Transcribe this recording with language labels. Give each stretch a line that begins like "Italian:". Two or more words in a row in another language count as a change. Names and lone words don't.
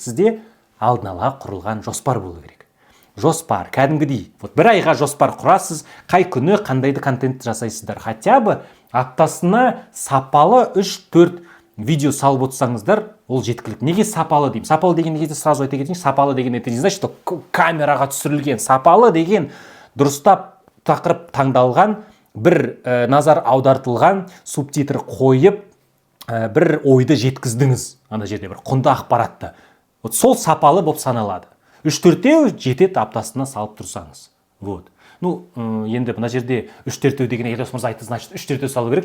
Kazakh: Сізде алдын ала құрылған жоспар болу керек. Жоспар, кәдімгідей. Бір айға жоспар құрасыз, қай күні қандайды контент жасайсыздар.
Russian: Хотя бы
Kazakh: аптасына сапалы 3-4 видео салып отырсаңыздар, ол жеткілікті. Неге сапалы деймін? Сапалы деген неге сразу айта кетейін. Сапалы деген
Russian: это не значит, что
Kazakh: камераға түсірілген. Сапалы деген дұрыстап тақырып таңдалған, бір назар аудартылған, субтитр қойып, бір ойды жеткіздіңіз. Ана жерде бір құнды ақпаратты. Сол сапалы болып саналады. 3-4 жетеді аптасына салып тұрсаңыз. Енді мына жерде 3-4 деген Елдос мырза айтты, значит 3-4 салу керек.